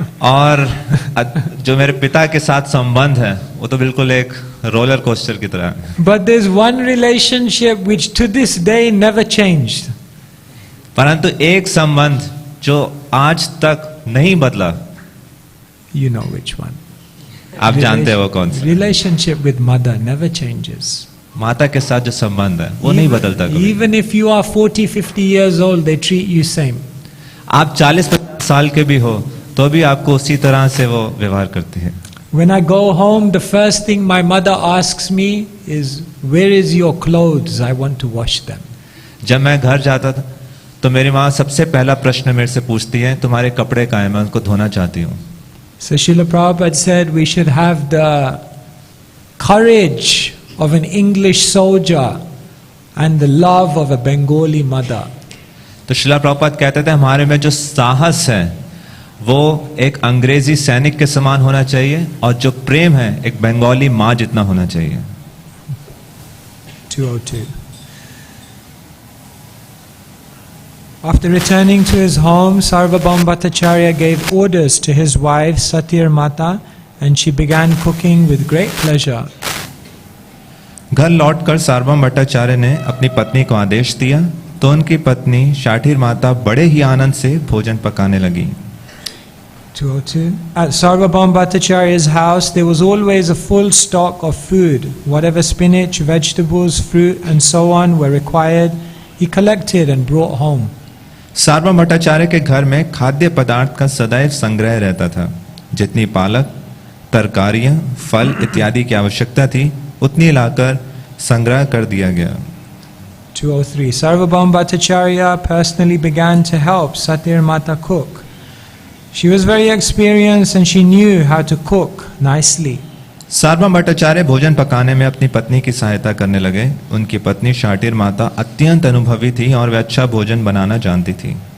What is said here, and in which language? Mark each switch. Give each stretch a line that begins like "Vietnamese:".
Hindi: और जो मेरे पिता के साथ संबंध है वो तो बिल्कुल एक रोलर कोस्टर की तरह है।
English: But there's one relationship which to this day never changed.
Hindi: परंतु एक संबंध जो आज तक नहीं बदला।
English: You know which one.
Hindi: आप जानते हो कौन सा?
English: Relationship with mother never changes.
Hindi: माता के साथ जो संबंध है वो नहीं बदलता कभी।
English: Even if you are 40-50 years old, they treat you same.
Hindi: आप 40-50 साल के भी हो तो भी आपको उसी तरह से वो व्यवहार करते हैं।
English: When I go home, the first thing my mother asks me is, "Where is your clothes? I want to wash them."
Hindi: जब मैं घर जाता था तो मेरी माँ सबसे पहला प्रश्न मेरे से पूछती है तुम्हारे कपड़े कहाँ हैं, मैं उनको धोना चाहती हूँ।
English: So Srila Prabhupada said we should have the courage of an English soldier and the love of a Bengali mother.
Hindi: तो श्रीला प्रभुपाद कहते थे हमारे में जो साहस है वो एक अंग्रेजी सैनिक के समान होना चाहिए और जो प्रेम है एक बंगाली माँ जितना होना चाहिए।
English: 202. After returning to his home, Sarvabhauma Bhattacharya gave orders to his wife Satir Mata and she began cooking with great pleasure.
Hindi: घर लौटकर सार्वभौम भट्टाचार्य ने अपनी पत्नी को आदेश दिया तो उनकी पत्नी शाठीर माता बड़े ही आनंद से भोजन पकाने लगी।
English: 202. At Sarvabhauma Bhattacharya's house there was always a full stock of food. Whatever spinach, vegetables, fruit and so on were required, he collected and brought home.
Hindi: सार्वभौम भट्टाचार्य के घर में खाद्य पदार्थ का सदैव संग्रह रहता था। जितनी पालक, तरकारियां, फल इत्यादि की आवश्यकता थी उतनी लाकर संग्रह कर दिया गया।
English: 203. Sarvabhauma Bhattacharya personally began to help Satir Mata cook. She was very experienced and she knew how to cook nicely.
Hindi: सार्वभौम भट्टाचार्य भोजन पकाने में अपनी पत्नी की सहायता करने लगे। उनकी पत्नी शाठीर माता अत्यंत अनुभवी थी और वे अच्छा भोजन बनाना जानती थी।